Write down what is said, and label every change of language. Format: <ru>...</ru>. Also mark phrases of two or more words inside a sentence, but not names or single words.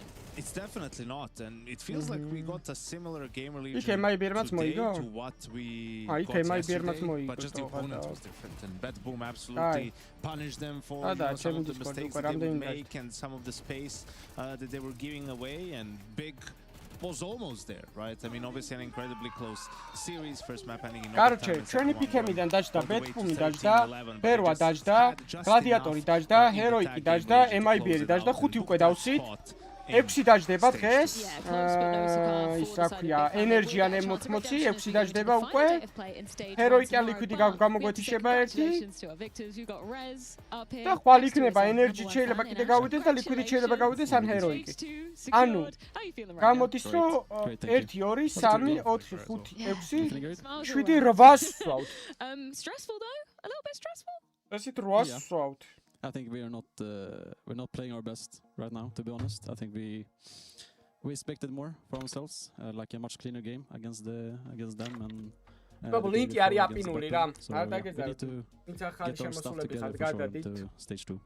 <en>It's definitely not, and it feels like we got a similar Gamer Legion today to what we got yesterday, but just the opponent was different, and BetBoom absolutely punished them for some of the mistakes that they would make and some of the space that they were giving away, and Big was almost there, right? I mean, obviously an incredibly close series, first map ending in overtime.</en> <ka>ჩვენი პიკემიდან დაჯდა, ბეტბუმი დაჯდა, ბერვა დაჯდა, გლადიატორი დაჯდა, ჰეროიკი დაჯდა, MIBR დაჯდა, 5 უკვე დავსვით. 6 დაჯდება დღეს. ის რა ქვია, ენერჯი ან M80, 6 დაჯდება უკვე. ჰეროიკი ან ლიკვიდი გამოგვეთიშება ერთი. და ხვალ იქნება ენერჯი შეიძლება კიდე გავიდეს და ლიკვიდი შეიძლება გავიდეს ან ჰეროიკი. ანუ გამოდის რომ 1 2 3 4 5 6 7 8 სვავთ.</ka> <en>Stressful though? A little bit stressful?</en> <ka>ესეთ 8 სვავთ.</ka> <en>I think we're not playing our best right now, to be honest. I think we expected more for ourselves, like a much cleaner game against them, and we need to get our stuff together to stage 2.</en>